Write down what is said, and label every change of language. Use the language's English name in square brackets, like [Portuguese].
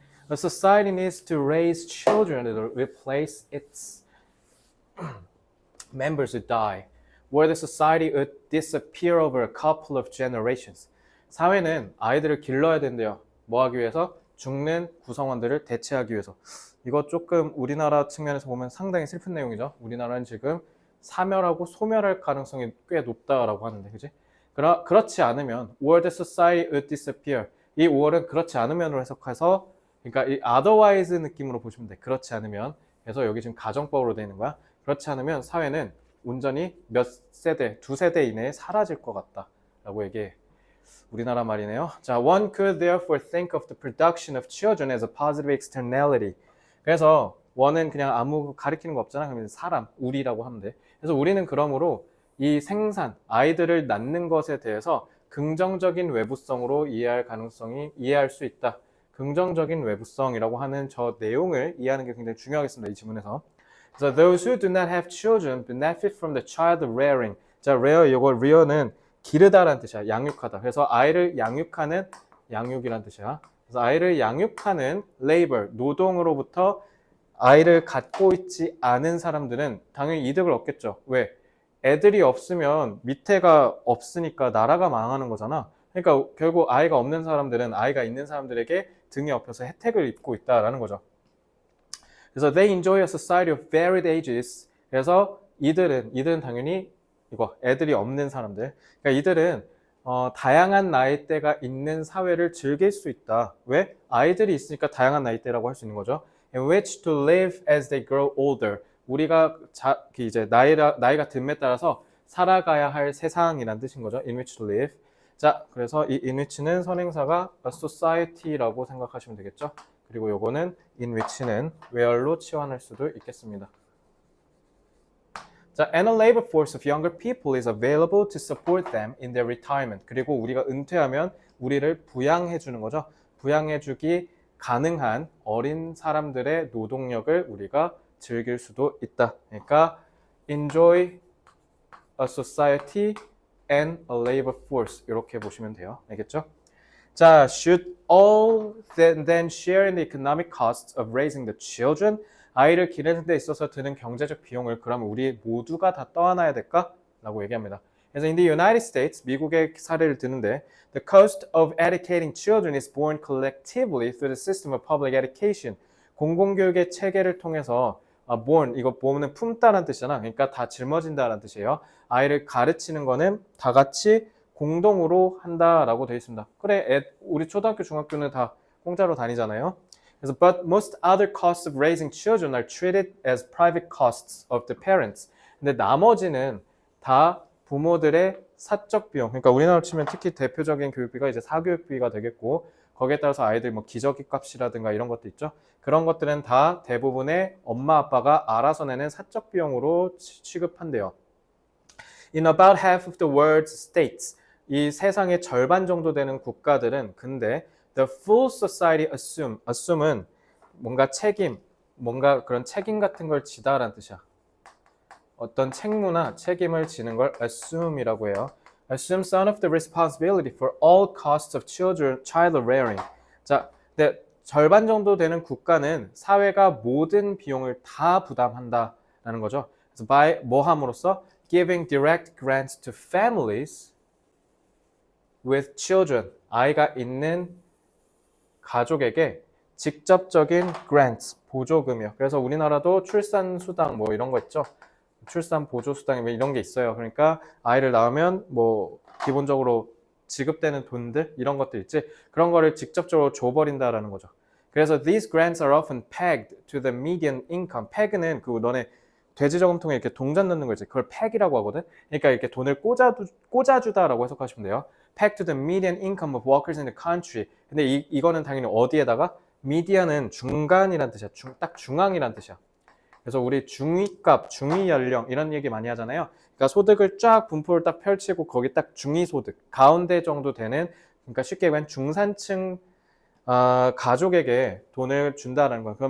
[English] A society needs to raise children to replace its members who die, where the society would disappear over a couple of generations. [Korean] 사회는 아이들을 길러야 된대요. 뭐 하기 위해서? 죽는 구성원들을 대체하기 위해서. 이거 조금 우리나라 측면에서 보면 상당히 슬픈 내용이죠. 우리나라는 지금 사멸하고 소멸할 가능성이 꽤 높다라고 하는데, 그지? 그렇지 않으면 [English] where the society would disappear. [Korean] 이 where는 그렇지 않으면으로 해석해서 그러니까 이 otherwise 느낌으로 보시면 돼. 그렇지 않으면. 그래서 여기 지금 가정법으로 되어 있는 거야. 그렇지 않으면 사회는 온전히 몇 세대, 두 세대 이내에 사라질 것 같다 라고 얘기해. 우리나라 말이네요. [English] 자, one could therefore think of the production of children as a positive externality. [Korean] 그래서 one은 그냥 아무 가리키는 거 없잖아. 그러면 사람, 우리라고 하면 돼. 그래서 우리는 그러므로 이 생산, 아이들을 낳는 것에 대해서 긍정적인 외부성으로 이해할 수 있다. 긍정적인 외부성이라고 하는 저 내용을 이해하는 게 굉장히 중요하겠습니다. 이 지문에서. 그래서 [English] those who do not have children benefit from the child rearing. [Korean] 자, rear 이거 rear는 기르다라는 뜻이야. 양육하다. 그래서 아이를 양육하는 양육이라는 뜻이야. 그래서 아이를 양육하는 labor, 노동으로부터 아이를 갖고 있지 않은 사람들은 당연히 이득을 얻겠죠. 왜? 애들이 없으면 밑에가 없으니까 나라가 망하는 거잖아. 그러니까 결국 아이가 없는 사람들은 아이가 있는 사람들에게 등에 업혀서 혜택을 입고 있다라는 거죠. 그래서 [English] they enjoy a society of varied ages. [Korean] 그래서 이들은 당연히 이거 애들이 없는 사람들. 그러니까 이들은 다양한 나이대가 있는 사회를 즐길 수 있다. 왜? 아이들이 있으니까 다양한 나이대라고 할 수 있는 거죠. [English] In which to live as they grow older. [Korean] 우리가 이제 나이가 듦에 따라서 살아가야 할 세상이란 뜻인 거죠. [English] In which to live. [Korean] 자, 그래서 이 in which는 선행사가 a society라고 생각하시면 되겠죠. 그리고 요거는 in which는 where로 치환할 수도 있겠습니다. [English] 자, and a labor force of younger people is available to support them in their retirement. [Korean] 그리고 우리가 은퇴하면 우리를 부양해 주는 거죠. 부양해 주기 가능한 어린 사람들의 노동력을 우리가 즐길 수도 있다. 그러니까 [English] enjoy a society and a labor force [Korean] 이렇게 보시면 돼요. 알겠죠? [English] 자, should all then share in the economic costs of raising the children? [Korean] 아이를 기르는 데 있어서 드는 경제적 비용을 그러면 우리 모두가 다 떠안아야 될까? 라고 얘기합니다. 그래서 [English] in the United States, [Korean] 미국의 사례를 드는데 [English] the cost of educating children is borne collectively through the system of public education. [Korean] 공공교육의 체계를 통해서 born, 이거 보면 품다라는 뜻이잖아. 그러니까 다 짊어진다라는 뜻이에요. 아이를 가르치는 거는 다 같이 공동으로 한다라고 되어 있습니다. 그래, 우리 초등학교, 중학교는 다 공짜로 다니잖아요. 그래서 [English] but most other costs of raising children are treated as private costs of the parents. [Korean] 근데 나머지는 다 부모들의 사적 비용. 그러니까 우리나라로 치면 특히 대표적인 교육비가 이제 사교육비가 되겠고 거기에 따라서 아이들 뭐 기저귀 값이라든가 이런 것도 있죠. 그런 것들은 다 대부분의 엄마 아빠가 알아서 내는 사적 비용으로 취급한대요. [English] In about half of the world's states, [Korean] 이 세상의 절반 정도 되는 국가들은 근데 [English] the full society assume [Korean] 은 뭔가 책임, 뭔가 그런 책임 같은 걸 지다라는 뜻이야. 어떤 책무나 책임을 지는 걸 assume이라고 해요. [English] Assume some of the responsibility for all costs of child rearing. [Korean] 자, 근데 절반 정도 되는 국가는 사회가 모든 비용을 다 부담한다라는 거죠. 그래서 [English] by [Korean] 뭐 함으로써 [English] giving direct grants to families with children. [Korean] 아이가 있는 가족에게 직접적인 grants, 보조금이요. 그래서 우리나라도 출산수당 뭐 이런 거 있죠. 출산 보조수당 이런 게 있어요. 그러니까 아이를 낳으면 뭐 기본적으로 지급되는 돈들 이런 것들 있지. 그런 거를 직접적으로 줘버린다라는 거죠. 그래서 [English] these grants are often pegged to the median income. [Korean] peg는 그 너네 돼지 저금통에 이렇게 동전 넣는 거 있지. 그걸 peg이라고 하거든. 그러니까 이렇게 돈을 꽂아주다라고 해석하시면 돼요. [English] pegged to the median income of workers in the country. [Korean] 근데 이거는 당연히 어디에다가 median은 중간이란 뜻이야. 딱 중앙이란 뜻이야. 그래서 우리 중위값, 중위연령 이런 얘기 많이 하잖아요. 그러니까 소득을 쫙 분포를 딱 펼치고 거기 딱 중위소득, 가운데 정도 되는 그러니까 쉽게 얘기하면 중산층 가족에게 돈을 준다는 거.